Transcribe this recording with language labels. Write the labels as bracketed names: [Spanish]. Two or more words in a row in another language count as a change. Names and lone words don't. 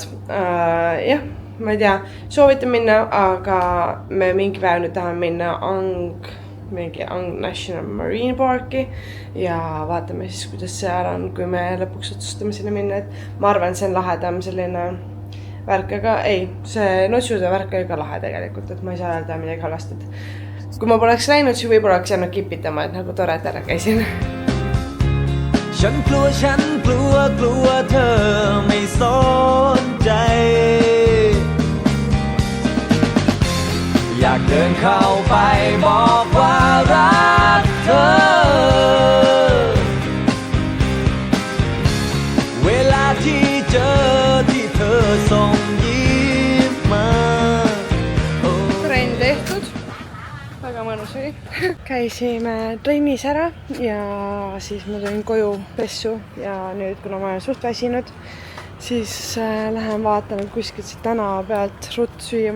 [Estonian] Jah, ma ei tea, soovitan minna, aga me mingi päev nüüd tahame minna Ang National Marine Parki ja vaatame siis, kuidas seal on, kui me lõpuks otsustame sinna minna, et ma arvan, see on lahedam selline värk, aga ei, see Notsude värk oli ka lahe tegelikult, et ma ei saa öelda midagi halvasti, et kui ma poleks läinud, siis võib-olla oleks jäänud kipitama, et nagu tore, et ära käisin. [Thai] ฉันกลัวเธอไม่สนใจอยากเดินเข้าไปบอกว่ารักเธอเวลาที่เจอที่เธอส่งยิ้มมา [Estonian] Trenn tehtud, väga mõnus oli. Käisime trennis ära ja siis ma tulin koju pessu ja nüüd, kuna ma olen suht väsinud, siis lähen vaatan kuskilt siit tänava pealt ruttu süüa.